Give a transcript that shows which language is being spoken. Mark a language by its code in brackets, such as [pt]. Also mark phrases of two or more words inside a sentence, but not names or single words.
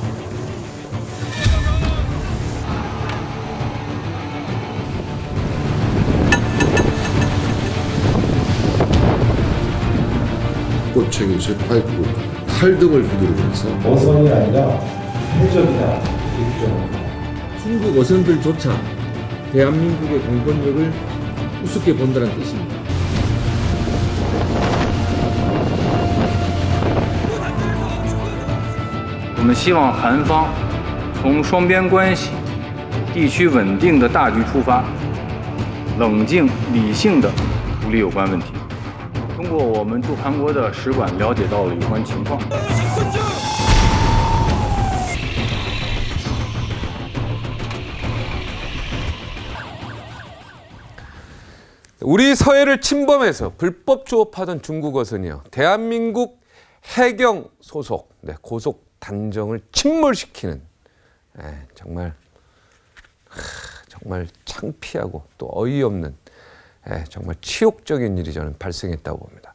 [ko] 꽃챙이, 파이프, 칼 등을 휘두르면서 어선이 아니라 해적이다 이렇게 주장합니다. 중국 어선들조차 대한민국의 공권력을 우습게 본다는 뜻입니다. [zh] 我们希望韩方从双边关系、地区稳定的大局出发，冷静理性地处理有关问题。通过我们驻韩国的使馆了解到了有关情况。 [ko] 우리 서해를 침범해서 불법 조업하던 중국 어선이요. 대한민국 해경 소속 고속 단정을 침몰시키는 정말 창피하고 또 어이없는 정말 치욕적인 일이 저는 발생했다고 봅니다.